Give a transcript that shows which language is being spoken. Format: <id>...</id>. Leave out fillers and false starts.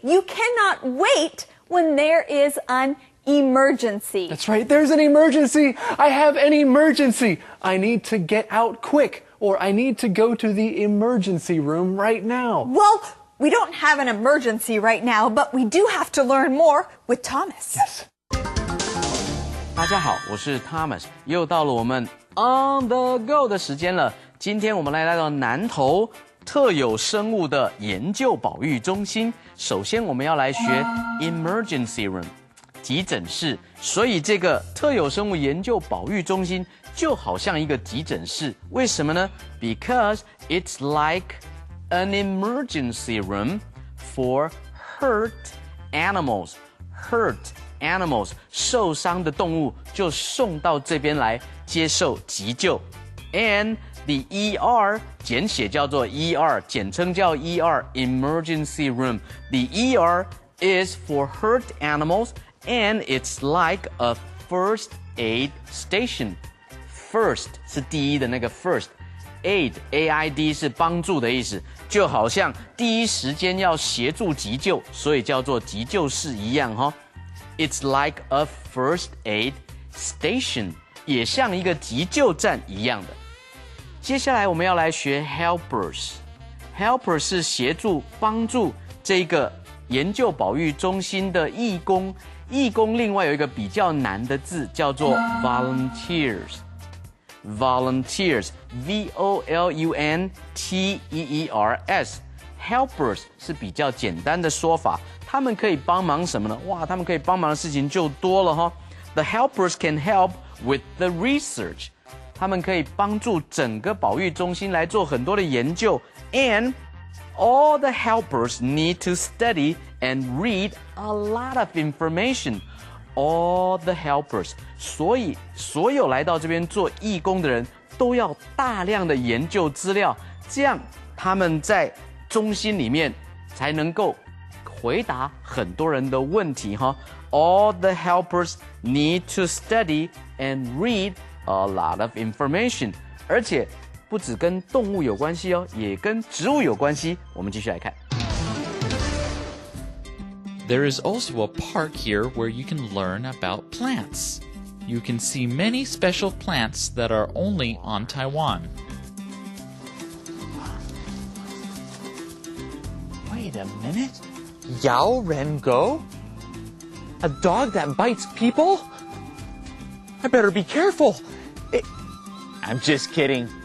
<en>You cannot wait when there is an emergency. That's right, there's an emergency. I have an emergency. I need to get out quick, or I need to go to the emergency room right now. Well, we don't have an emergency right now, but we do have to learn more with Thomas. Yes.</en> <zh>大家好，我是 Thomas， 又到了我们 On the Go 的时间了。今天我们来到南投特有生物的研究保育中心。首先我们要来学 Emergency Room。急诊室，所以这个特有生物研究保育中心就好像一个急诊室，为什么呢？</zh> <en>Because it's like an emergency room for hurt animals. Hurt animals，</en> <zh>受伤的动物就送到这边来接受急救。</zh> <en>And the ER</en> <zh>简写叫做</zh> <en>ER，</en> <zh>简称叫</zh> <en>ER，Emergency Room. The ER is for hurt animals.And it's like a first aid station.</en> <zh>First 是第一的那个 first. Aid, A-I-D 是帮助的意思，就好像第一时间要协助急救，所以叫做急救室一样哈。</zh> <en>It's like a first aid station，</en> <zh>也像一个急救站一样的。接下来我们要来学 helpers。Helpers 是协助、帮助这个研究保育中心的义工。义工另外有一个比较难的字，叫做 volunteers。volunteers V-O-L-U-N-T-E-E-R-S。helpers 是比较简单的说法，他们可以帮忙什么呢？哇，他们可以帮忙的事情就多了哈。</zh> <en>The helpers can help with the research。</en> <zh>他们可以帮助整个保育中心来做很多的研究。</zh> <en>And all the helpers need to study and read a lot of information. All the helpers.</en> <zh>所以所有来到这边做义工的人都要大量的研究资料，这样他们在中心里面才能够回答很多人的问题哈。</zh> <en>All the helpers need to study and read a lot of information.</en> <zh>而且不只跟动物有关系哦，也跟植物有关系。我们继续来看。</zh> <en>There is also a park here where you can learn about plants. You can see many special plants that are only on Taiwan. Wait a minute. Yao Ren Go? A dog that bites people? I better be careful. I'm just kidding.</en>